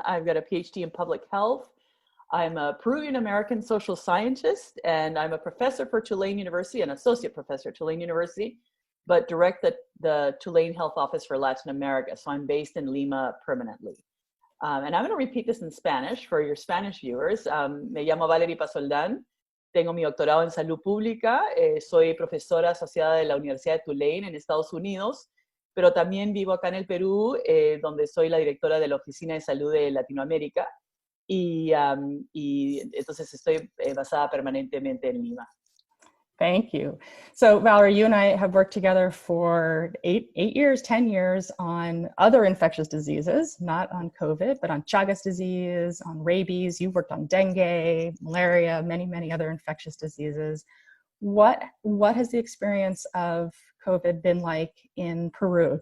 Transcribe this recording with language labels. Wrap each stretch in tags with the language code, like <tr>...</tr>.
<en>I've got a PhD in public health. I'm a Peruvian-American social scientist, and I'm a professor for Tulane University, an associate professor at Tulane University, but direct the Tulane Health Office for Latin America. So I'm based in Lima permanently. And I'm going to repeat this in Spanish for your Spanish viewers.</en> <es>Me llamo Valerie Paz Soldan. Tengo mi doctorado en salud pública. Soy profesora asociada de la Universidad de Tulane en Estados Unidos, pero también vivo acá en el Perú, donde soy la directora de la Oficina de Salud de Latinoamérica. Y entonces estoy basada permanentemente en Lima.</es> <en>Thank you. So Valerie, you and I have worked together for 10 years on other infectious diseases, not on COVID, but on Chagas disease, on rabies. You've worked on dengue, malaria, many other infectious diseases. What has the experience of COVID been like in Peru?</en>